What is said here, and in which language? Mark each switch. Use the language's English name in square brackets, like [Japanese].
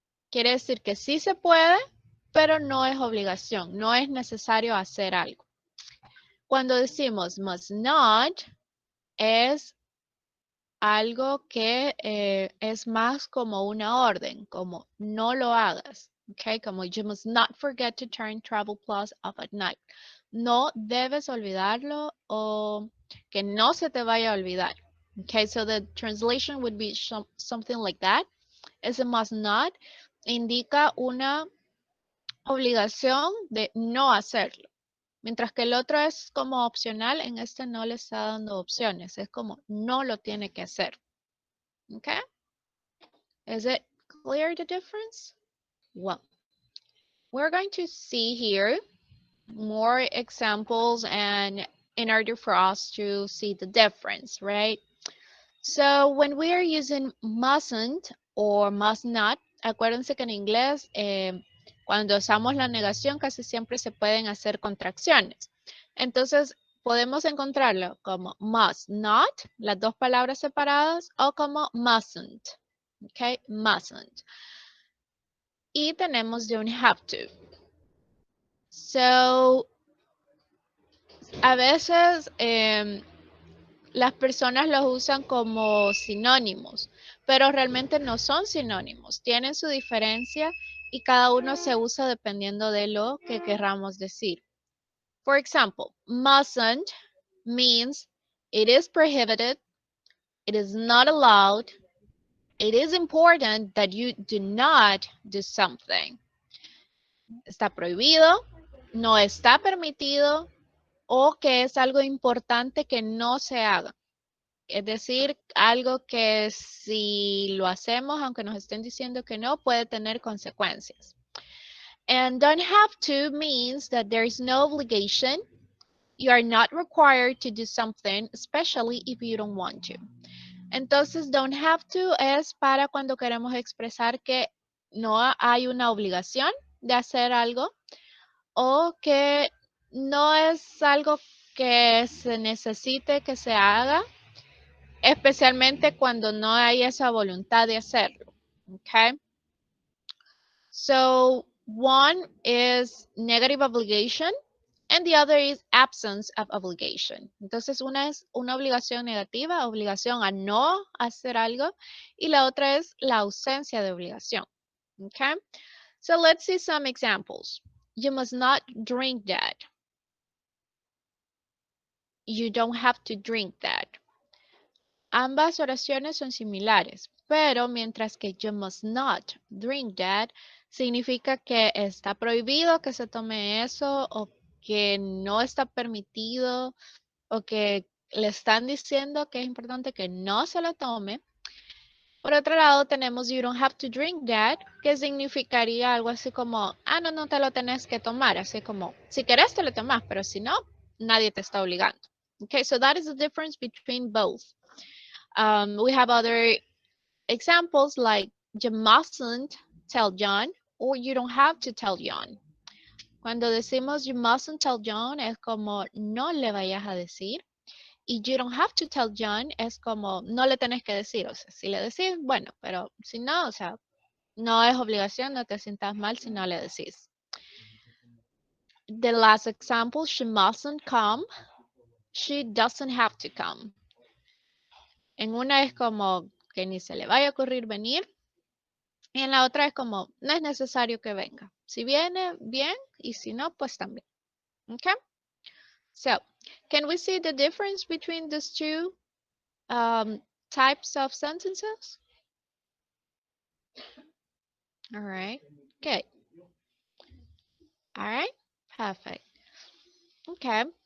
[Spanish] Quiere decir que sí se puede, pero no es obligación. No es necesario hacer algo. Cuando decimos must not, es algo que es más como una orden, como no lo hagas, ¿ok? Como [English] you must not forget to turn Travel Plus off at night. [Spanish] No debes olvidarlo o que no se te vaya a olvidar. [English] Okay, so the translation would be something like that. [Spanish] Ese must not indica una obligación de no hacerlo. Mientras que el otro es como opcional, en este no le está dando opciones, es como no lo tiene que hacer. [English] Okay? Is it clear the difference? Well, we're going to see here more examples and in order for us to see the difference, right? So when we are using mustn't or must not, [Spanish] acuérdense que en inglés cuando usamos la negación casi siempre se pueden hacer contracciones. Entonces podemos encontrarlo como must not, las dos palabras separadas, o como mustn't. Okay, mustn't. Y tenemos don't have to. So, a veces las personas los usan como sinónimos, pero realmente no son sinónimos. Tienen su diferencia y cada uno se usa dependiendo de lo que querramos decir. [English] For example, mustn't means it is prohibited, it is not allowed, it is important that you do not do something. [Spanish] Está prohibido, no está permitido o que es algo importante que no se haga. Es decir, algo que si lo hacemos, aunque nos estén diciendo que no, puede tener consecuencias. [English] And don't have to means that there is no obligation. You are not required to do something, especially if you don't want to. [Spanish] Entonces, don't have to es para cuando queremos expresar que no hay una obligación de hacer algo o que no es algo que se necesite que se haga, especialmente cuando no hay esa voluntad de hacerlo. [English] Okay? So, one is negative obligation and the other is absence of obligation. [Spanish] Entonces, una es una obligación negativa, obligación a no hacer algo, y la otra es la ausencia de obligación. [English] Okay? So, let's see some examples. You must not drink that. You don't have to drink that. [Spanish] ambas oraciones son similares, pero mientras que [English] you must not drink that [Spanish] significa que está prohibido que se tome eso o que no está permitido o que le están diciendo que es importante que no se lo tome. Por otro lado, tenemos [English] you don't have to drink that, [Spanish] que significaría algo así como, no, no te lo tenés que tomar. Así como, si querés te lo tomas, pero si no, nadie te está obligando. [English] Okay, so that is the difference between both. We have other examples like you mustn't tell John or you don't have to tell John. [Spanish] Cuando decimos [English] you mustn't tell John [Spanish] es como no le vayas a decir. Y [English] you don't have to tell John [Spanish] es como no le tenés que decir. O sea, si le decís, bueno, pero si no, o sea, no es obligación, no te sientas mal si no le decís. [English] The last example, she mustn't come. She doesn't have to come. [Spanish] En una es como que ni se le vaya a ocurrir venir. Y en la otra es como, no es necesario que venga. Si viene, bien. Y si no, pues también. Okay? [English] So, can we see the difference between these two types of sentences? All right. Good. All right. Perfect. Okay.